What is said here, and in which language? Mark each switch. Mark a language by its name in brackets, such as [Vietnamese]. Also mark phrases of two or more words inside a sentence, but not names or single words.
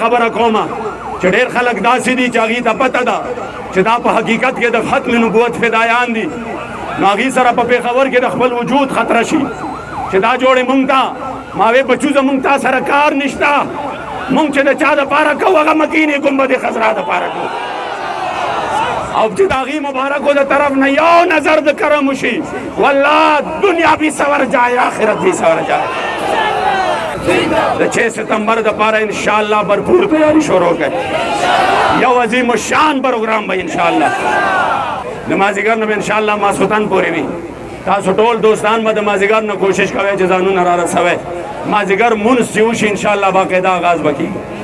[Pashto] خبره کومه چې ډېر خلک داسې دي چې هغې ته پته ده چې دا په حقیقت کې د ختم نبوت فدایان دي نو هغې سره په پېښور کې د خپل وجود خطره شي چې دا جوړې مونږ ته ما وې بچو زمونږ تا سره کار نشته مونږ چې د چا دپاره کوو هغه مکینې ګنبد خضرا دپاره کوو او چې د هغې مبارکو د طرف نه یو نظر د کرم وشي والله [Urdu] دنیا بھی سور جائے آخرت بھی سور جائے [Pashto] د 6 ستمبر دپاره انشاءالله भरपूर تیاری شروع کړئ یو عظیم الشان پروګرام به انشاءالله د مازدیګر نه به انشاءالله ماسخوتن پورې وي تاسو ټول دوستان به د مازدیګر نه کوشش کوئ چې ځانونه را رسوئ مازدیګر مونځ چې وشي انشاءالله باقاعده آغاز به کېږي